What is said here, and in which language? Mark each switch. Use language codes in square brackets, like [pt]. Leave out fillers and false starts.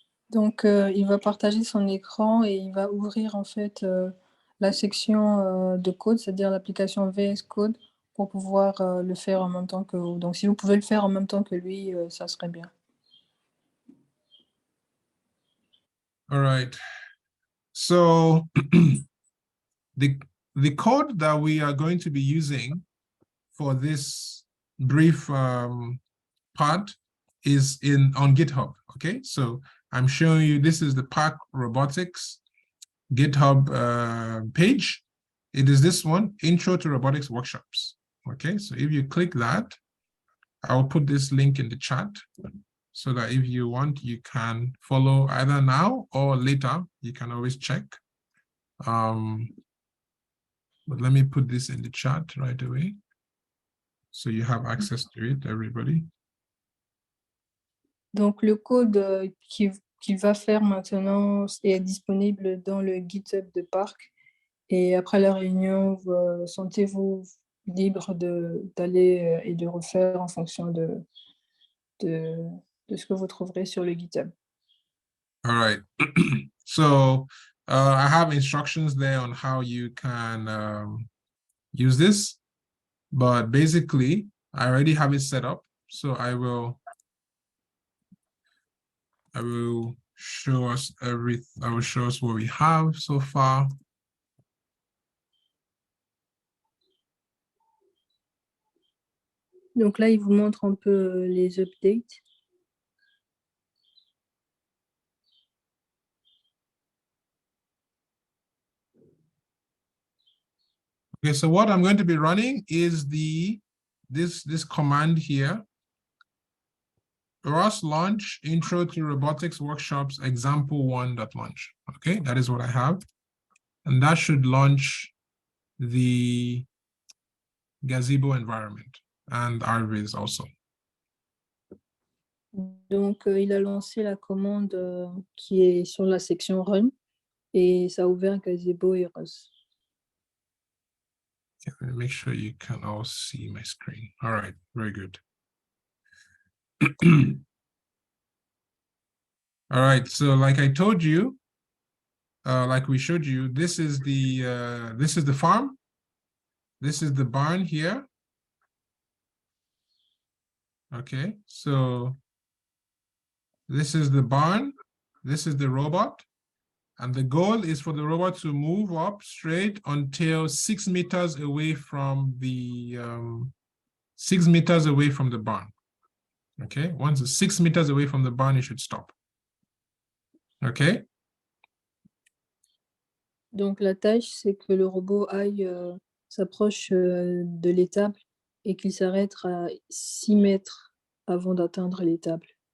[fr] Donc, il va partager son écran et il va ouvrir en fait la section de code, c'est-à-dire l'application VS Code, pour pouvoir le faire en même temps que vous. Donc, si vous pouvez le faire en même temps que lui, ça serait bien. [en] All right. So the code that we are going to be using for this brief part is on GitHub. Okay, so I'm showing you, this is the PARC Robotics GitHub page. It is this one, Intro to Robotics Workshops. Okay, so if you click that, I'll put this link in the chat so that if you want, you can follow either now or later. You can always check. But let me put this in the chat right away so you have access to it, everybody. [fr] Donc, le code qu'il va faire maintenant est disponible dans le GitHub de PARC. Et après la réunion, sentez-vous libre d'aller et de refaire en fonction de ce que vous trouverez sur le GitHub. [en] All right. So I have instructions there on how you can use this. But basically, I already have it set up. So I will show us I will show us what we have so far. [fr] Donc là, il vous montre un peu les updates. [en] Okay, so what I'm going to be running is this command here. Ross launch intro to robotics workshops example1.launch. Okay, that is what I have. And that should launch the gazebo environment and RViz also. [fr] Donc, il a lancé la commande qui est sur la section Run et ça a ouvert Gazebo et Rus. [en] Okay, make sure you can all see my screen. All right, very good. All right, so like I told you, like we showed you, this is the farm. This is the barn here. Okay, so this is the barn. This is the robot. And the goal is for the robot to move up straight until 6 meters away from the 6 meters away from the barn. Okay, once it's 6 meters away from the barn, it should stop. Okay. [fr] Donc la tâche, c'est que le robot aille s'approche de l'étable et qu'il s'arrête à 6 mètres avant d'atteindre l'étable.